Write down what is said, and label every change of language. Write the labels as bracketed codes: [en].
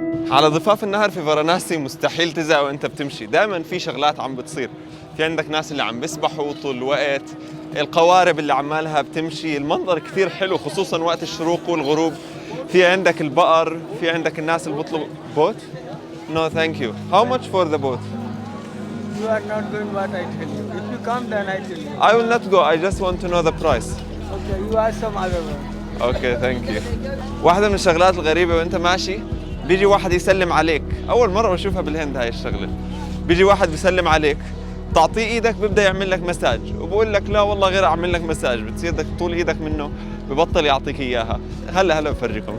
[ar] على ضفاف النهر في فاراناسي مستحيل تزهق وانت بتمشي، دائما في شغلات عم بتصير. في عندك ناس اللي عم بيسبحوا طول الوقت، القوارب اللي عمالها بتمشي، المنظر كثير حلو خصوصا وقت الشروق والغروب. في عندك البقر، في عندك الناس اللي بيطلبوا بوت. [en] No thank you. How much for the boat? You are not doing what I tell you. If you come, then I tell you. I will not go. I just want to know the price. Okay, you ask some other one. Okay, thank you. [ar] واحدة من الشغلات الغريبة وانت ماشي بيجي واحد يسلم عليك. أول مرة بشوفها بالهند هاي الشغلة. بيجي واحد بيسلم عليك، تعطيه إيدك ببدأ يعمل لك مساج، وبقول لك لا والله غير أعمل لك مساج، بتصير بدك طول إيدك منه ببطل يعطيك إياها. هلا بفرجيكم.